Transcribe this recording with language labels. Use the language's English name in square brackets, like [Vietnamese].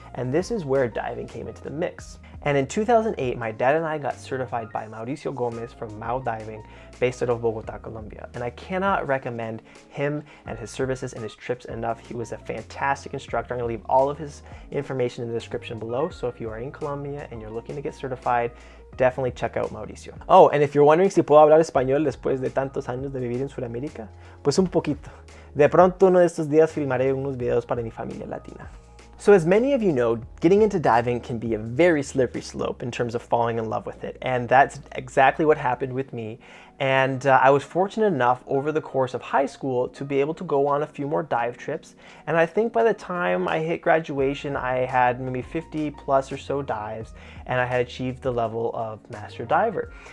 [English] And this is where diving came into the mix. And in 2008, my dad and I got certified by Mauricio from maodiving, based out of Bogota, Colombia. And I cannot recommend him and his services and his trips enough. He was a fantastic instructor. I'm gonna leave all of his information in the description below. So if you are in Colombia and you're looking to get certified, definitely check out Mauricio. Oh, and if you're wondering [Spanish] si puedo hablar español después de tantos años de vivir en Sudamérica, pues un poquito. De pronto uno de estos días filmaré unos videos para mi familia latina. [English] So as many of you know, getting into diving can be a very slippery slope in terms of falling in love with it. And that's exactly what happened with me. And I was fortunate enough over the course of high school to be able to go on a few more dive trips. And I think by the time I hit graduation, I had maybe 50 plus or so dives, and I had achieved the level of master diver.